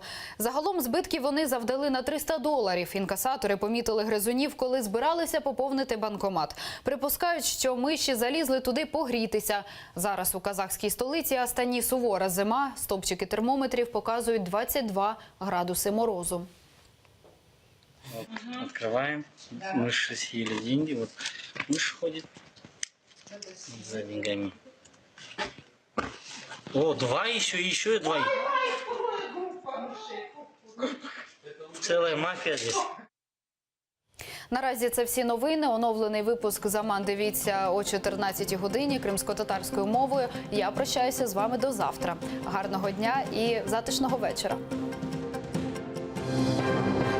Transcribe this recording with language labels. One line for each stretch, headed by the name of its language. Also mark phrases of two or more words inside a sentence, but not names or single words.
Ukrainian: Загалом збитків вони завдали на $300. Інкасатори помітили гризунів, коли збиралися поповнити банкомат. Припускають, що миші залізли туди погрітися. Зараз у казахській столиці Астані сувора зима. Стопчики термометрів показують 22 градуси морозу.
Russian: Открываем. Мыши съели деньги. Вот мышь ходит за деньгами. О, 2 еще 2. Целая мафия здесь.
Ukrainian: Наразі це всі новини. Оновлений випуск «Заман» дивіться о 14 годині кримсько-татарською мовою. Я прощаюся з вами до завтра. Гарного дня і затишного вечора.